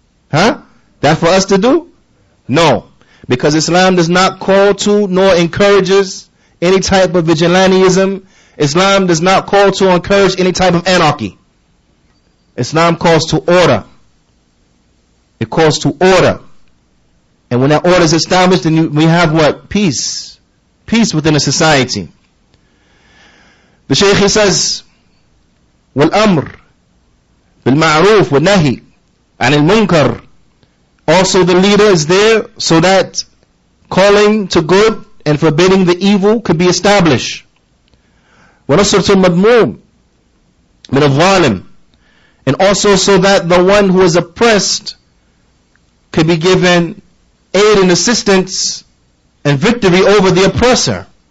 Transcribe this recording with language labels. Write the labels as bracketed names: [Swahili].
[English] Huh? That for us to do? No. Because Islam does not call to nor encourages any type of vigilantism. Islam does not call to encourage any type of anarchy. Islam calls to order. It calls to order. And when that order is established, then we have what? Peace. Peace within a society. The Shaykh, he says, [Arabic] وَالْأَمْرُ بِالْمَعْرُوفِ وَالنَّهِي عَنِ الْمُنْكَرِ. [English] Also the leader is there so that calling to good and forbidding the evil could be established. [Arabic] وَنَصْرَةُ الْمَضْمُومِ مِنَ الظَّالِمِ. [English] And also so that the one who is oppressed could be given aid and assistance and victory over the oppressor.